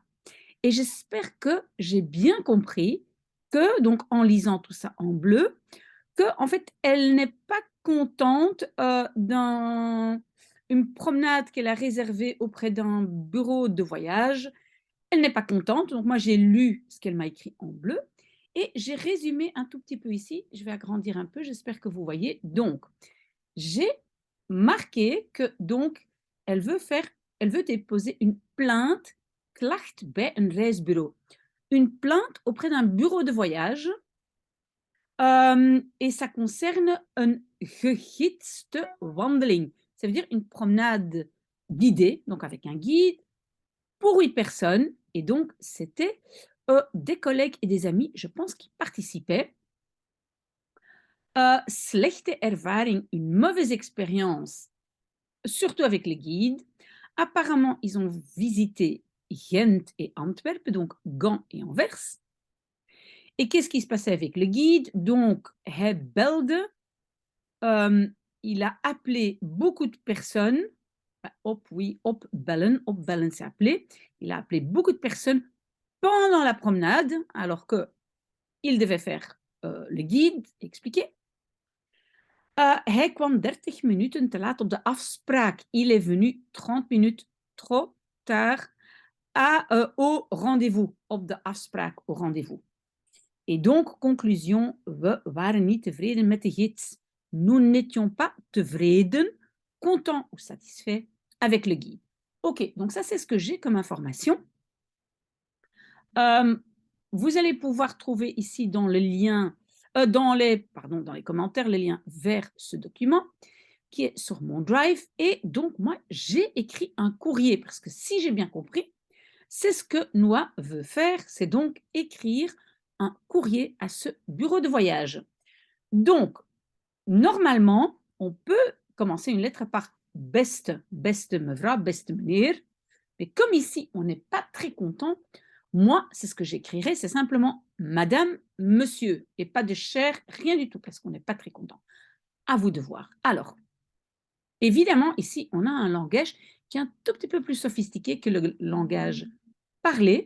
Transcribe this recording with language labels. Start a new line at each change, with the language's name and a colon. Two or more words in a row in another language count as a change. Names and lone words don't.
French: Et j'espère que j'ai bien compris que, donc, en lisant tout ça en bleu, que en fait, elle n'est pas contente, une promenade qu'elle a réservée auprès d'un bureau de voyage. Elle n'est pas contente, donc moi j'ai lu ce qu'elle m'a écrit en bleu et j'ai résumé un tout petit peu ici. Je vais agrandir un peu, j'espère que vous voyez. Donc, j'ai marqué que donc elle veut faire elle veut déposer une plainte,
Dutch: klacht bij een reisbureau.
French: Une plainte auprès d'un bureau de voyage. Et ça concerne
Dutch: een gegidste wandeling.
French: Ça veut dire une promenade guidée, donc avec un guide, pour 8 personnes. Et donc, c'était des collègues et des amis, je pense, qui participaient.
Dutch: Slechte ervaring,
French: une mauvaise expérience, surtout avec les guides. Apparemment, ils ont visité Gent et Antwerpen, donc Gand et Anvers. Et qu'est-ce qui se passait avec le guide? Donc,
Dutch: hij belde.
French: Il a appelé beaucoup de personnes. Oui, opbellen, c'est appeler. Il a appelé beaucoup de personnes pendant la promenade, alors qu'il devait faire le guide, expliquer.
Dutch: Hij kwam 30 minuten te laat op de afspraak.
French: Il est venu 30 minutes trop tard au rendez-vous,
Dutch: op de afspraak,
French: au rendez-vous. Et donc, conclusion,
Dutch: we waren niet tevreden met de gids.
French: Nous n'étions pas tevreden, contents ou satisfaits avec le guide. Ok, donc ça c'est ce que j'ai comme information. Vous allez pouvoir trouver ici dans le lien, dans les commentaires, le lien vers ce document qui est sur mon drive. Et donc, moi, j'ai écrit un courrier parce que si j'ai bien compris, c'est ce que Noah veut faire, c'est donc écrire un courrier à ce bureau de voyage. Donc, normalement, on peut commencer une lettre par
Dutch: beste mevrouw, beste meneer.
French: Mais comme ici, on n'est pas très content, moi, c'est ce que j'écrirai, c'est simplement madame, monsieur, et pas de cher, rien du tout, parce qu'on n'est pas très content. À vous de voir. Alors, évidemment, ici, on a un langage qui est un tout petit peu plus sophistiqué que le langage parlé.